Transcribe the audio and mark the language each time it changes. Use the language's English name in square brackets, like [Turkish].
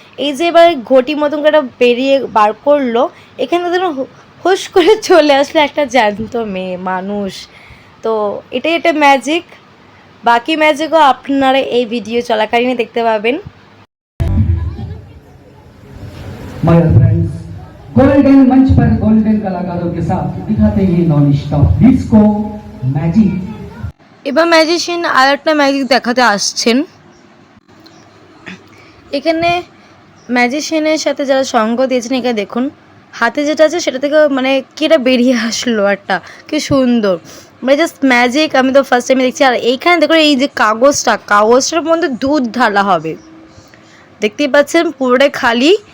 [Bangla] এই যে এবার ঘটি মতন করে বেরিয়ে বার করলো, এখানে যেন হুশ করে চলে আসলো একটা জ্যান্ত মেয়ে মানুষ। তো এটা ম্যাজিক। বাকি ম্যাজিকও আপনারা এই ভিডিও চলাকালীন দেখতে পাবেন। [English] My friends, [Hindi] गोल्डन मंच पर गोल्डन कलाकारों के साथ दिखाते हैं नॉन स्टॉप डिस्को मैजिक। [Bangla] এবার ম্যাজিশিয়ান আর একটা ম্যাজিক দেখাতে আসছেন। এখানে ম্যাজিশিয়ানের সাথে যারা সঙ্গ দিয়েছেন, এখানে দেখুন হাতে যেটা আছে সেটা থেকে মানে কি এটা বেরিয়ে আসলো একটা, কি সুন্দর, মানে জাস্ট ম্যাজিক। আমি তো ফার্স্ট টাইমে দেখছি। আর এইখানে দেখো এই যে কাগজটার মধ্যে দুধ ঢালা হবে, দেখতেই পাচ্ছেন পুরোটাই খালি।